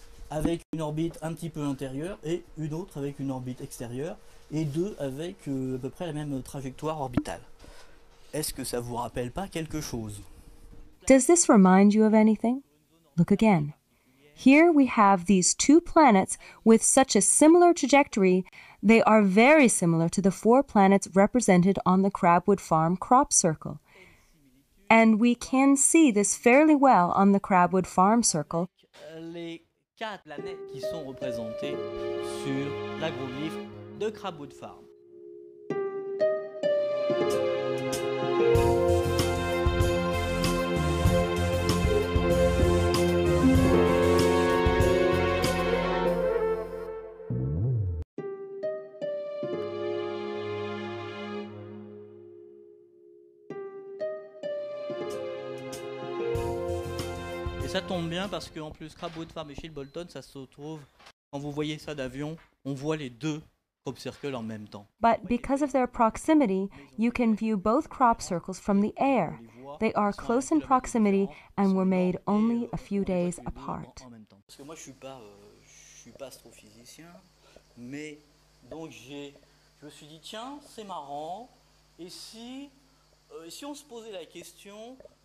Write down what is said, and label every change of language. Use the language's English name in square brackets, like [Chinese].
[French] Avec une orbite un petit peu intérieure et une autre avec une orbite extérieure et 2 avec à peu près la même trajectoire orbitale. Est-ce que ça vous rappelle pas quelque chose? [English] Does this remind you of anything? Look again. Here we have these 2 planets with such a similar trajectory, they are very similar to the 4 planets represented on the Crabwood Farm crop circle. And we can see this fairly well on the Crabwood Farm circle. [French] Les 4 planètes qui sont représentées sur l'agroglyphe de Crabwood Farm. Ça tombe bien parce qu'en plus Crabwood Farm et Chilbolton, ça se trouve, quand vous voyez ça d'avion, on voit les 2 crop circles en même temps. [English] But because of their proximity, you can view both crop circles from the air. They are close in proximity and were made only a few days apart. [French] Parce que moi je suis pas astrophysicien, mais donc je me suis dit tiens, c'est marrant, et si on se posait la question